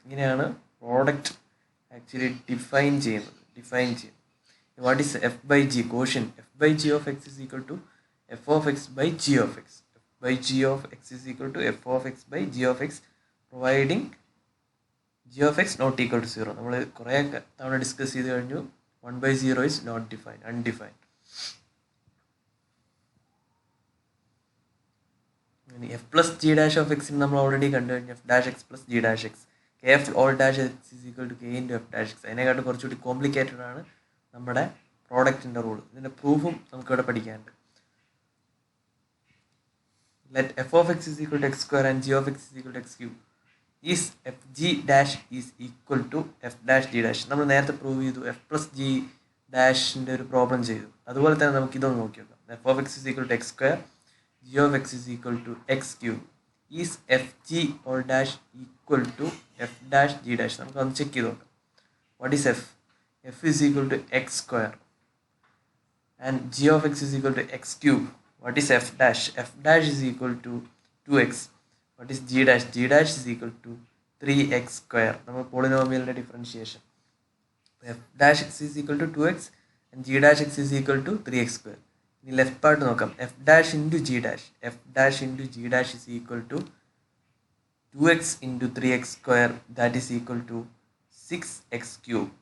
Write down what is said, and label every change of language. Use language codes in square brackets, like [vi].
[ml] ഇങ്ങനെയാണ് product actually define ചെയ്യുന്നത്. [en] What is f by g? Quotient. F by g of x is equal to f of x by g of x. F by g of x is equal to f of x by g of x providing g of x not equal to 0. [ml] നമ്മൾ കുറേ തവണ discuss ചെയ്ത് കഴിഞ്ഞു. [en] 1/0 is not defined, undefined. [ml] F plus G dash of എക്സിന് നമ്മൾ already കണ്ടു കഴിഞ്ഞു. [en] F dash x plus g dash x. K f all dash x is equal to k into f dash x. [ml] അതിനെക്കാട്ടും കുറച്ചുകൂടി complicated ആണ് നമ്മുടെ പ്രോഡക്റ്റിൻ്റെ rule. ഇതിൻ്റെ പ്രൂഫും നമുക്കിവിടെ പഠിക്കാനുണ്ട്. [en] Let f of x is equal to x square and g of x is equal to x cube is f g dash is equal to f dash g dash. [ml] നമ്മൾ നേരത്തെ prove ചെയ്തു. F plus G ഡാഷിൻ്റെ ഒരു problem ചെയ്തു. അതുപോലെ തന്നെ നമുക്ക് ഇതൊന്ന് നോക്കി നോക്കാം. [en] F of x is equal to x square g of x is equal to x cube is f g all dash equal to f dash g dash. [ml] നമുക്ക് ഒന്ന് ചെക്ക് ചെയ്ത് നോക്കാം. [en] What is f? F is equal to x square and g of x is equal to x cube. What is f dash? F dash is equal to 2x. What is g dash? G dash is equal to 3x square. [ml] നമ്മൾ പോളിനോമിയലിൻ്റെ differentiation. [en] F dash x is equal to 2x and g dash x is equal to 3x square. [ml] ഇനി left part നോക്കാം. [en] F dash into g dash. F dash into g dash is equal to 2x into 3x square that is equal to 6x cube.